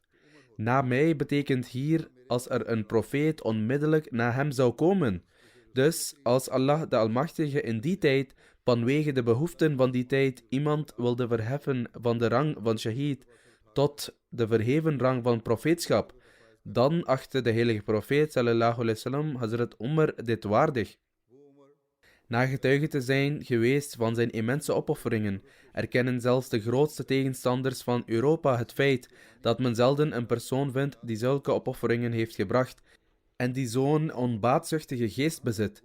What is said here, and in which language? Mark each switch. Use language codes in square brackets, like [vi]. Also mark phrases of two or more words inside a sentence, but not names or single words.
[nl] Na mij betekent hier als er een profeet onmiddellijk na hem zou komen. Dus als Allah de Almachtige in die tijd, vanwege de behoeften van die tijd, iemand wilde verheffen van de rang van shahid tot de verheven rang van profeetschap, dan achtte de heilige profeet [ar] صلى الله عليه وسلم [nl] Hazrat Umar dit waardig. Na getuige te zijn geweest van zijn immense opofferingen, erkennen zelfs de grootste tegenstanders van Europa het feit dat men zelden een persoon vindt die zulke opofferingen heeft gebracht en die zo'n onbaatzuchtige geest bezit.